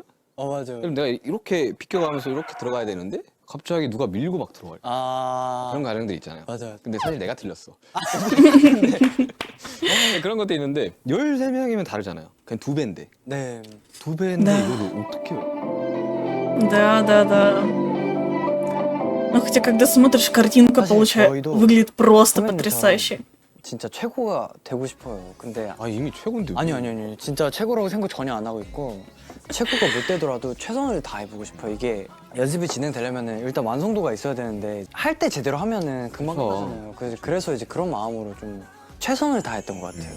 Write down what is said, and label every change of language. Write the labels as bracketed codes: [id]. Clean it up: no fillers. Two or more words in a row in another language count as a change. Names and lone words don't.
[ko] 맞아요. 그럼 내가 이렇게 비껴가면서 이렇게 들어가야 되는데 갑자기 누가 밀고 막 들어가요. 그런 과정들 있잖아요. 맞아요. 근데 사실 내가 틀렸어. 근데 그런 것도 있는데 13명이면 다르잖아요. 그냥 2배인데. 네. 2배인데 네. 이거를 어떻게 [ru] Да. Ну, хотя, когда смотришь, картинка [ko] 사실 저희도 [ru] выглядит просто [ko] 선배님처럼 [ru] потрясающе. [ko] 진짜 최고가 되고 싶어요. 근데 아 이미 최고인데. 아니요. 진짜 최고라고 생각 전혀 안 하고 있고 최고가 못 되더라도 최선을 다해보고 싶어요. 이게 연습이 진행되려면은 일단 완성도가 있어야 되는데 할 때 제대로 하면은 금방 그쵸. 끝나잖아요. 그래서 이제 그런 마음으로 좀 최선을 다했던 것 같아요.